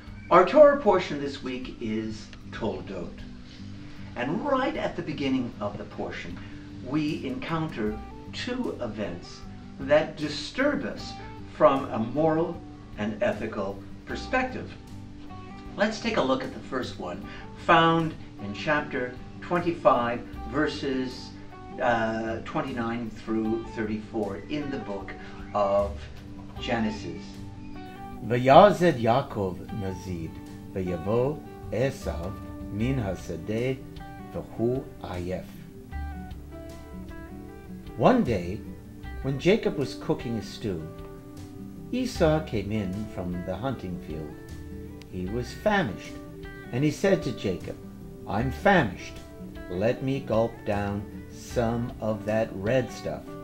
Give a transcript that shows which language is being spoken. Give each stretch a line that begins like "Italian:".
English: Our Torah portion this week is Tol'dot. And right at the beginning of the portion, we encounter two events that disturb us from a moral and ethical perspective. Let's take a look at the first one, found in chapter 25, verses 29 through 34 in the book of Genesis.
Hebrew: ויעזד יעקב נזיד, ויבוא עשיו מן השדה, והוא עייף.
English: One day, when Jacob was cooking a stew, Esau came in from the hunting field. He was famished, and he said to Jacob, "I'm famished. Let me gulp down some of that red stuff."